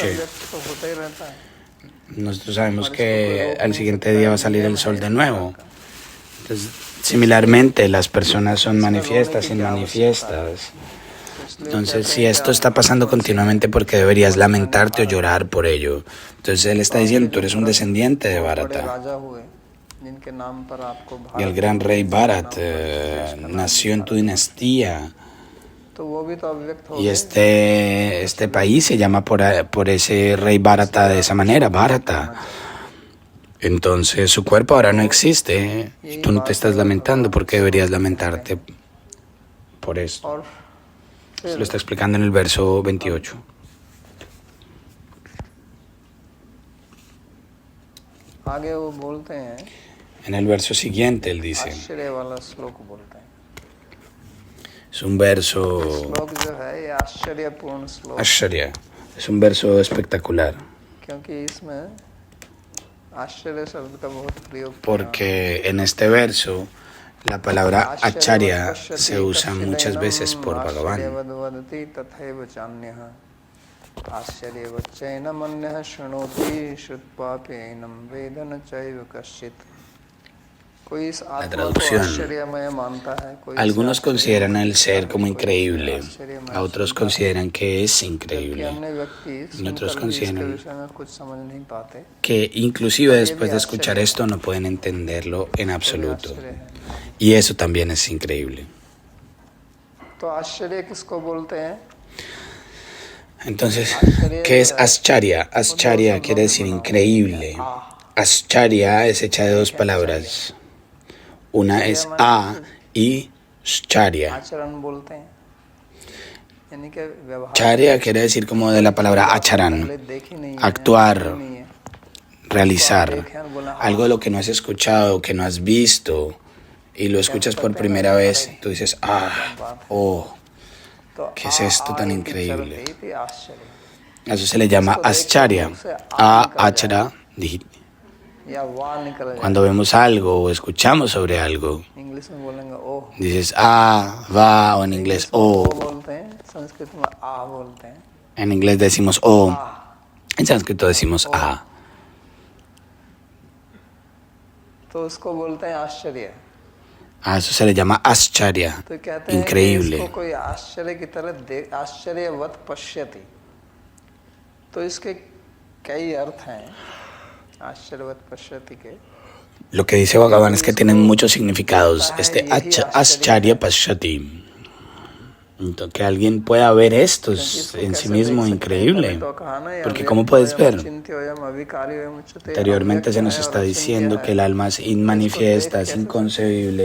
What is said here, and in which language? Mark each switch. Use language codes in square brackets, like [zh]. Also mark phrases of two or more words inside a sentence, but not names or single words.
[hi] तो होता ही रहता है। [es] Nosotros sabemos que al siguiente día va a salir el sol de nuevo. Entonces, similarmente, las personas son manifiestas, inmanifiestas. Entonces, si esto está pasando continuamente, ¿por qué deberías lamentarte o llorar por ello? Entonces, él está diciendo, tú eres un descendiente de [hi] बड़े [es] Bharata. [hi] राजा हुए जिनके नाम पर आपको [es] Y el gran rey Bharat nació en tu dinastía. [hi] तो वो भी तो अव्यक्त हो [es] Y [hi] गए। [es] este país se llama por ese rey Bharata de esa manera, Bharata. Entonces, su cuerpo ahora no existe. Y tú no te estás lamentando. ¿Por qué deberías lamentarte por esto? [hi] और [es] Se lo está explicando en el verso 28. [hi] आगे वो बोलते हैं, [es] En el verso siguiente él dice, [hi] आश्चर्य वाला श्लोक बोलते हैं। [es] es un verso [hi] श्लोक जो है ये आश्चर्यपूर्ण श्लोक, [es] Ashwarya, es un verso espectacular, [hi] क्योंकि इसमें आश्चर्य शब्द का बहुत प्रयोग किया। [es] porque en este verso la palabra Acharya se usa muchas veces por Bhagavan. [sa] आश्चर्यवद्वदति तथैव चान्यः आश्चर्यवच्चैनमन्यः शृणोति श्रुत्वापि ऐनं वेद न चैव कश्चित्। [hi] कोई इस आत्मा को [es] traducción. [hi] आश्चर्यमय मानता है, कोई इसे [es] Algunos consideran [hi] आश्चर्यमय [es] al ser [hi] मानता [es] como [hi] है, कोई [es] increíble, [hi] आश्चर्यमय [es] a otros [hi] सुनता है। [es] consideran que es [hi] जबकि [es] increíble, [hi] अन्य व्यक्ति [es] y otros [hi] सुनकर भी इसके [es] consideran [hi] विषय में कुछ समझ नहीं पाते। [es] que inclusive después de escuchar esto no pueden entenderlo en absoluto. Y eso también es increíble. [hi] तो आश्चर्य किसको बोलते हैं? [es] Entonces, ¿qué es Ascharya? Ascharya quiere decir increíble. Ascharya es hecha de dos palabras. Una es A y Scharya. [hi] आचरण बोलते हैं। यानी कि व्यवहार [es] Charya quiere decir como de la palabra acharan, [hi] पहले देखी नहीं है, [es] actuar, [hi] सुनी नहीं है, [es] realizar, [hi] देखे और बोला [es] algo de lo que no has escuchado, que no has visto, y lo escuchas por primera vez, tú dices, ah, oh, [hi] तो [es] ¿qué es esto tan [hi] की चल [es] increíble? [hi] रही थी आश्चर्य, [es] A eso se le llama ascharya, achara, [hi] या वाह निकल जाए, [es] cuando vemos algo o escuchamos sobre algo, [hi] इंग्लिश में बोलेंगे ओह, [es] dices, ah, va, o en inglés, oh, [hi] बोलते हैं, संस्कृत में आ बोलते हैं, [es] en inglés decimos oh, [hi] आ, [es] en sánscrito decimos ah. [hi] तो उसको बोलते हैं आश्चर्य। [es] A eso se le llama ascharya, [hi] तो कहते हैं कि [es] increíble. [hi] इसको कोई आश्चर्य की तरह [sa] आश्चर्यवत पश्यति, [hi] तो इसके कई अर्थ हैं [sa] आश्चर्यवत पश्यति [hi] के। [es] Lo que dice Bhagavan es que tienen muchos significados. [sa] Ascharya Pashyati. [es] Entonces, que alguien pueda ver esto es en sí mismo increíble. Porque ¿cómo puedes ver? Anteriormente se nos está diciendo que el alma es inmanifiesta, es inconcebible.